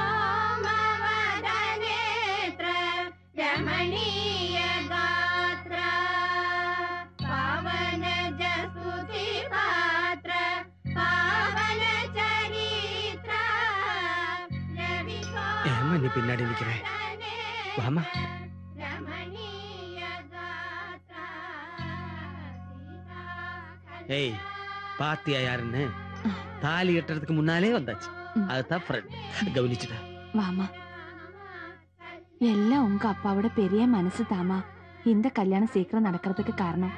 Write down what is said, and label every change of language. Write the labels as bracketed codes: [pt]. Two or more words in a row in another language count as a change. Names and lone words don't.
[sa] സോമവദനേത്ര രമണീയ ഗാത്ര, പാവന ജസ്തുതി പാത്ര പാവന ചരിത്ര രവി [ta] ஏம்மா நீ பின்னாடி நிற்கணே. வாமா. [sa] രമണീയ ഗാത്ര. [ta] ஏய், பாத்தியா யாருன்னு? தாலி கட்டுறதுக்கு முன்னாலே வந்தாச்சு. அதுதான் ஃப்ரெண்ட். கவனிச்சுட்டா? வாமா, எல்லாம் உங்க அப்பாவோட பெரிய மனசு தாமா இந்த கல்யாணம் சீக்கிரம் நடக்கிறதுக்கு காரணம்.